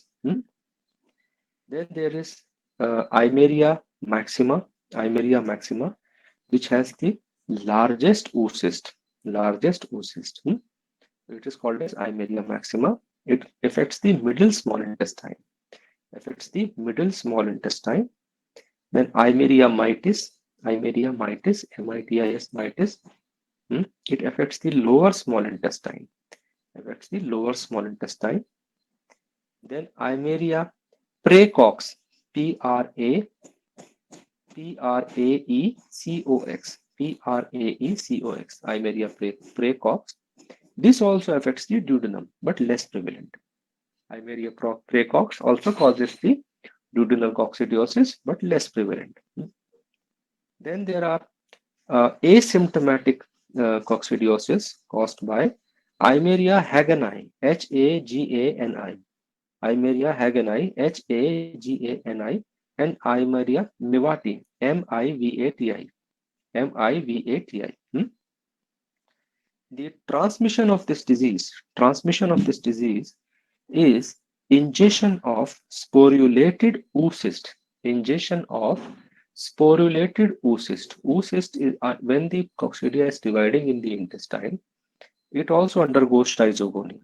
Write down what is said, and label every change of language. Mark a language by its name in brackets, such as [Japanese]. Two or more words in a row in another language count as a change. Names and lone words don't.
[English] Then there is Eimeria maxima, which has the largest oocyst. It is called as Eimeria maxima. It affects the middle small intestine. Then Eimeria mitis, mitis, mitis. It affects the lower small intestine. Then Eimeria praecox, Praecox, Eimeria praecox. This also affects the duodenum, but less prevalent. Eimeria praecox also causes the duodenal coccidiosis, but less prevalent. Then there are asymptomatic coccidiosis caused by Eimeria hagani, Hagani, Eimeria hagani, Hagani, and Eimeria mivati, Mivati. The transmission of this disease is ingestion of sporulated oocyst. Oocyst is when the coccidia is dividing in the intestine, it also undergoes schizogony.